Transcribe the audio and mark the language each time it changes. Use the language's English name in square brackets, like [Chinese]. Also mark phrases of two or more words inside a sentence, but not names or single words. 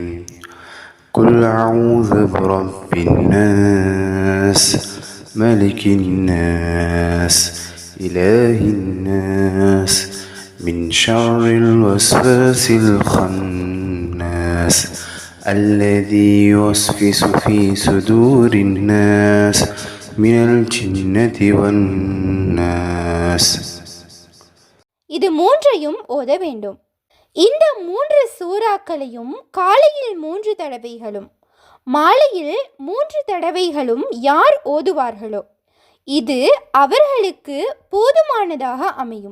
[Arabic] قل أعوذ برب الناس ملك الناس إله الناس من شر الوسواس الخناس الذي يوسوس في صدور الناس من الجنة والناس. [Tamil] இது 3ஐயும் ஓத வேண்டும். இந்த 3 சூறாக்களையும் காலையில் 3 தடவைகளும் மாலையில் 3 தடவைகளும் யார் ஓதுவார்களோ இது அவர்களுக்கு போதுமானதாக அமையும்.